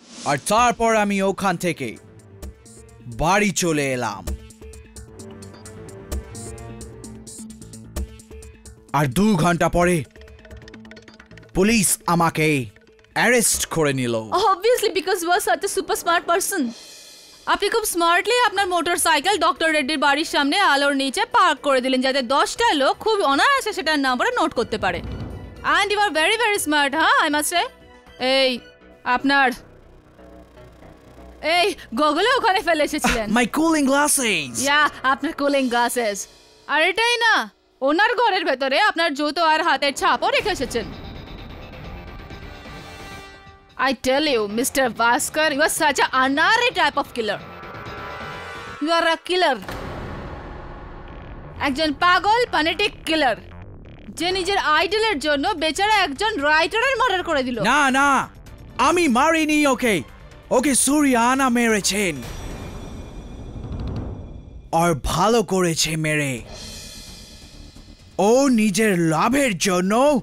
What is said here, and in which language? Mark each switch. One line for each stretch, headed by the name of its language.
Bangla: আর তারপর আমি ওখান থেকে বাড়ি চলে এলাম। আর 2 ঘন্টা পরে পুলিশ আমাকে অ্যারেস্ট করে নিল।
English: Obviously because you are such a super smart person.
Bangla: আপনি খুব স্মার্টলি আপনার মোটরসাইকেল ডক্টর রেড্ডির বাড়ির সামনে আলোর নিচে পার্ক করে দিলেন যাতে 10টা লোক খুব অনায়াসে সেটার নাম্বারে নোট করতে পারে।
English: And you are very very smart. হ্যাঁ, I must say.
Bangla: এই আপনার এই গগলে ওখানে ফেলে এসেছিলেন।
English: My cooling glasses.
Bangla: ইয়া, আপনার কুলিং গ্লাসেস। আর এটাই না, ওনার ঘরের ভেতরে আপনার জুতো আর হাতের ছাপও রেখে এসেছেন।
English: I tell you, Mr. Bhaskar, you are such an unary type of killer. You are a killer.
Bangla: একজন পাগল ফ্যানেটিক কিলার যে নিজের আইডলের জন্য বেচারা একজন রাইটারের মার্ডার করে দিল। না না, আমি মারিনি ওকে, ওকে সুরিয়ানা মেরেছেন। আর ভালো করেছে মেরে। ও নিজের লাভের জন্য